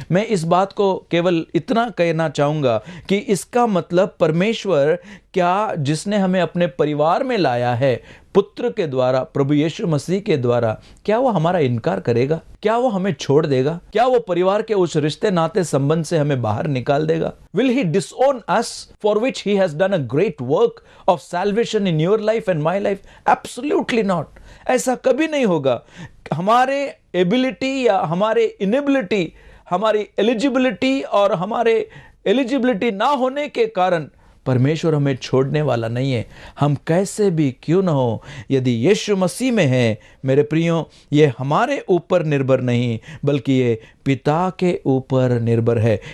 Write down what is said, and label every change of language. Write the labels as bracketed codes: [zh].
[hi] मैं इस बात को केवल इतना कहना चाहूंगा कि इसका मतलब परमेश्वर क्या जिसने हमें अपने परिवार में लाया है पुत्र के द्वारा, प्रभु यीशु मसीह के द्वारा, क्या वो हमारा इनकार करेगा? क्या वो हमें छोड़ देगा? क्या वो परिवार के उस रिश्ते नाते संबंध से हमें बाहर निकाल देगा? [en] Will he disown us for which he has done a great work of salvation in your life and my life? Absolutely not. [hi] ऐसा कभी नहीं होगा। हमारे एबिलिटी या हमारे इनेबिलिटी, हमारी एलिजिबिलिटी और हमारे एलिजिबिलिटी ना होने के कारण परमेश्वर हमें छोड़ने वाला नहीं है। हम कैसे भी क्यों न हो, यदि यीशु मसीह में है, मेरे प्रियो, ये हमारे ऊपर निर्भर नहीं बल्कि ये पिता के ऊपर निर्भर है।